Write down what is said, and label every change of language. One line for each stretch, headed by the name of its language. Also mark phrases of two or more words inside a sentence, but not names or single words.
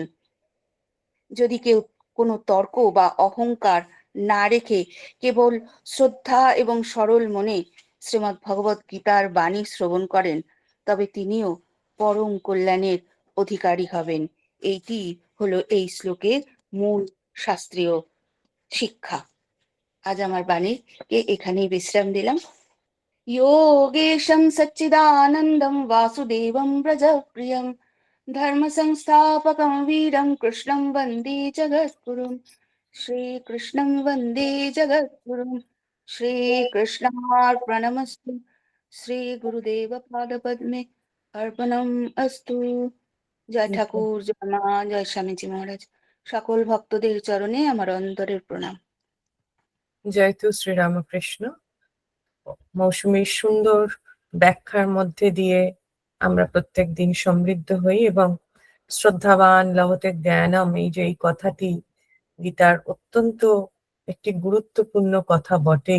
Bangla: যদি কেউ কোনো তর্ক বা অহংকার না রেখে কেবল শ্রদ্ধা এবং সরল মনে শ্রীমদ্ ভগবত গীতার বাণী শ্রবণ করেন, তবে তিনিও পরম কল্যাণের অধিকারী হবেন। এইটি হলো এই শ্লোকের মূল শাস্ত্রীয় শিক্ষা। আজ আমার বাণীকে এখানেই বিশ্রাম দিলাম।
Sanskrit: योगेशं सच्चिदानन्दं वासुदेवं व्रजप्रियं धर्मसंस्थापकं वीरं कृष्णं वन्दे जगद्गुरुं। श्रीकृष्णं वन्दे जगद्गुरुं। श्रीकृष्णार्पणमस्तु। श्रीगुरुदेव पादपद्मे अर्पणम् अस्तु।
Bangla: জয় ঠাকুর, জয় মা, জয় স্বামীজি মহারাজ। সকল ভক্তদের চরণে আমার অন্তরের প্রণাম। জয়তু শ্রীরামকৃষ্ণ। মৌসুমীর সুন্দর ব্যাখ্যার মধ্যে দিয়ে আমরা প্রত্যেক দিন সমৃদ্ধ হই এবং
Sanskrit: শ্রদ্ধাবান লভতে জ্ঞানম,
Bangla: এই যে এই কথাটি গীতার অত্যন্ত একটি গুরুত্বপূর্ণ কথা বটেই।